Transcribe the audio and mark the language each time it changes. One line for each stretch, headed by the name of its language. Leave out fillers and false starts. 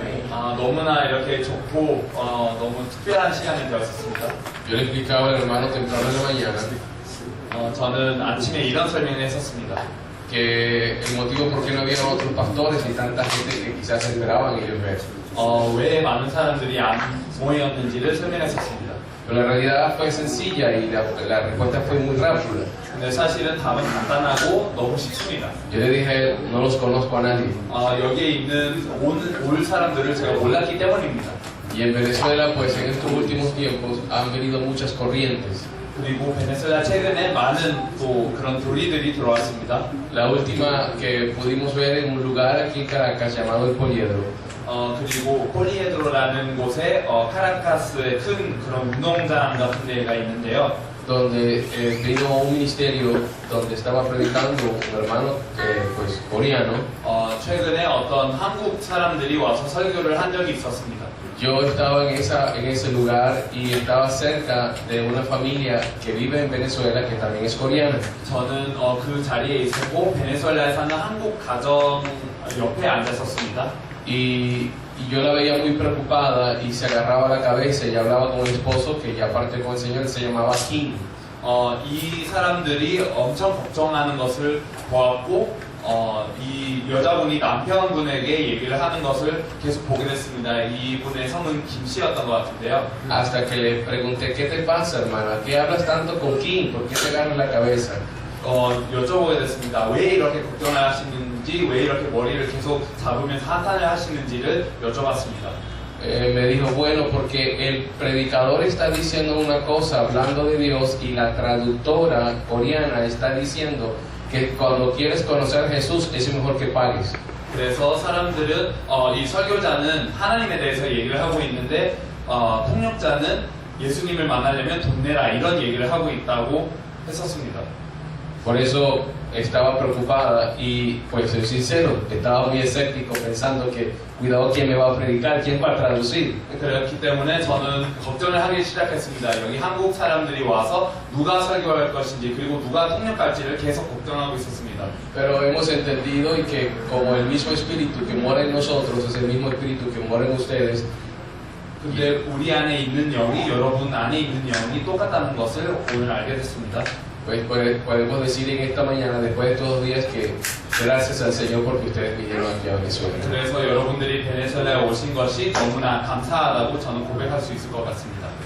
Korean: 너무나 이렇게 좋고 너무 특별한 시간이 되었습니다.
Spanish: Yo le explicaba al hermano temprano en la mañana
Korean: 저는 아침에 이런 설명을 했었습니다.
Spanish: que el motivo por qué no había otros pastores y tanta gente que quizás esperaban ellos ver.
Korean: 왜 많은 사람들이 안 모였는지를 설명했었습니다.
Spanish: Pero la realidad fue sencilla y la respuesta fue muy rápida.
Korean: 근데 사실은 답은 간단하고 너무 쉽습니다.
Spanish: Yo le dije a él, no los conozco a nadie.
Korean: 여기에 있는 올 사람들을 제가 몰랐기 때문입니다.
Spanish: Y en Venezuela, pues en estos últimos tiempos han venido muchas corrientes.
Korean: 그리고 베네수엘라 최근에 많은 또 그런 교리들이 들어왔습니다.
Spanish: La última que pudimos ver en un lugar aquí en Caracas llamado El Poliedro.
Korean: 그리고 폴리에드로라는 곳에 카라카스의 큰 그런 운동장 같은 데가 있는데요.
Spanish: Donde vino un ministerio donde estaba predicando un hermano pues coreano.
Korean: 최근에 어떤 한국 사람들이 와서 설교를 한 적이 있었습니다.
Spanish: Yo estaba en ese lugar y estaba cerca de una familia que vive en Venezuela que también es coreana.
Korean: 저는 그 자리에 있었고 베네수엘라에 사는 한국 가정 옆에 앉았었습니다.
Spanish: Y yo la veía muy preocupada y se agarraba la cabeza y hablaba con el esposo que ya parte con el Señor, se llamaba Kim.
Korean: 이 사람들이 엄청 걱정하는 것을 보았고 이 여자분이 남편분에게 얘기를 하는 것을 계속 보게 됐습니다. 이분의 성은 김 씨였던 것 같은데요.
Spanish: Hasta que le pregunté, ¿qué te pasa, hermana? ¿Qué hablas tanto con Kim? ¿Por qué te agarras la cabeza?
Korean: 여쭤보게 됐습니다. 왜 이렇게 걱정을 하시는지, 왜 이렇게 머리를 계속 잡으면서 한탄을 하시는지를 여쭤봤습니다.
Spanish: Me dijo, bueno, porque el predicador está diciendo una cosa hablando de Dios y la traductora coreana está diciendo que cuando quieres conocer a Jesús es mejor que pagues.
Korean: 그래서 사람들은 이 설교자는 하나님에 대해서 얘기를 하고 있는데 통역자는 예수님을 만나려면 돈 내라 이런 얘기를 하고 있다고 했었습니다.
Spanish: Por eso estaba preocupada y pues soy sincero, estaba muy escéptico pensando que cuidado quién me va a predicar, quién va a traducir.
Korean: 그렇기 때문에 저는 걱정을 하기 시작했습니다. 여기 한국 사람들이 와서 누가 설교할 것인지 그리고 누가 통역할지를 계속 걱정하고 있었습니다.
Spanish: Pero hemos entendido y que como el mismo espíritu que mora en nosotros es el mismo espíritu que mora en ustedes.
Korean: 근데 우리 안에 있는 영이 여러분 안에 있는 영이 똑같다는 것을 오늘 알게 됐습니다.
Spanish: Pues podemos decir en esta mañana, después de todos los días, que gracias al Señor porque ustedes vinieron aquí a Venezuela.
Korean: 그래서 여러분들이 베네수엘라에 오신 것이 너무나 감사하다고 저는 고백할 수 있을 것 같습니다.